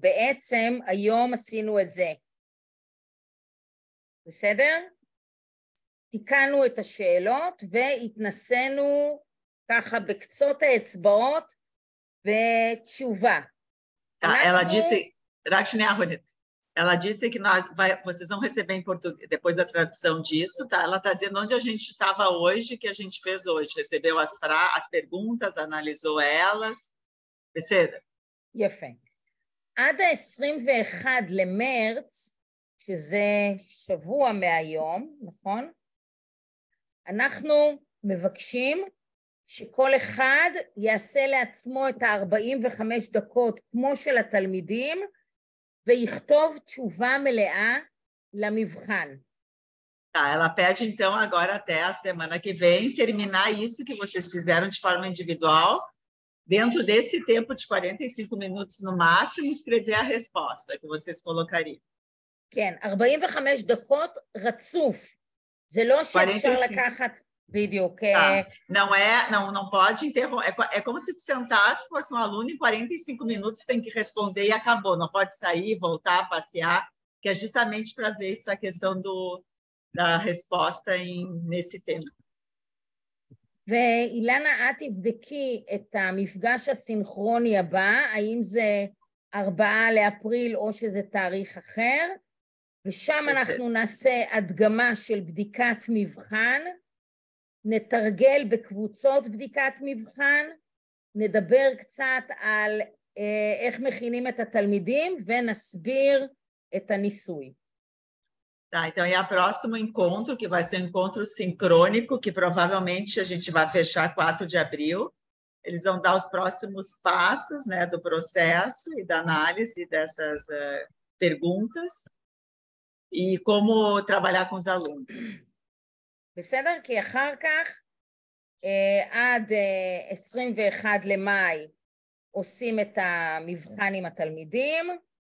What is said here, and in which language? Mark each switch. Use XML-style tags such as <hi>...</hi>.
<he>בעצם היום עשינו את זה. בסדר? תיקנו את השאלות והתנסינו ככה בקצות האצבעות בתשובה.</he> <pt>Ela disse, ela disse que vocês vão receber em português, depois da tradução disso, tá? Ela está dizendo onde a gente estava hoje, que a gente fez hoje. Recebeu as perguntas, analisou elas.</pt> <he>בסדר. יפה. עד ה-21 למרץ, שזה שבוע מהיום, נכון? אנחנו מבקשים שכל אחד יעשה לעצמו את ה-45 דקות כמו של התלמידים, ויכתוב תשובה מלאה למבחן.</he> <pt>Tá, ela pede então agora até a semana que vem terminar isso que vocês fizeram de forma individual, dentro desse tempo de 45 minutos no máximo, escrever a resposta que vocês colocariam.</pt> <he>כן, 45 דקות רצוף. זה לא שאפשר לקחת בדיוק.</he> <pt>Não pode interromper. É como se tu sentasse, fosse um aluno, em 45 minutos tem que responder e acabou. Não pode sair, voltar, passear, que é justamente para ver essa questão da resposta nesse tema.</pt> <he>ואילנה, את תבדקי את המפגש הסינכרוני הבא, האם זה 4 לאפריל או שזה תאריך אחר, ושם אנחנו נעשה הדגמה של בדיקת מבחן, נתרגל בקבוצות בדיקת מבחן, נדבר קצת על איך מכינים את התלמידים ונסביר את הניסוי.</he> <pt>Tá, então é o próximo encontro, que vai ser um encontro sincrônico, que provavelmente a gente vai fechar 4 de abril. Eles vão dar os próximos passos, né, do processo e da análise dessas perguntas e como trabalhar com os alunos.</pt> <he>בסדר? כי אחר כך עד 21 למאי עושים את המבחן עם התלמידים.</he>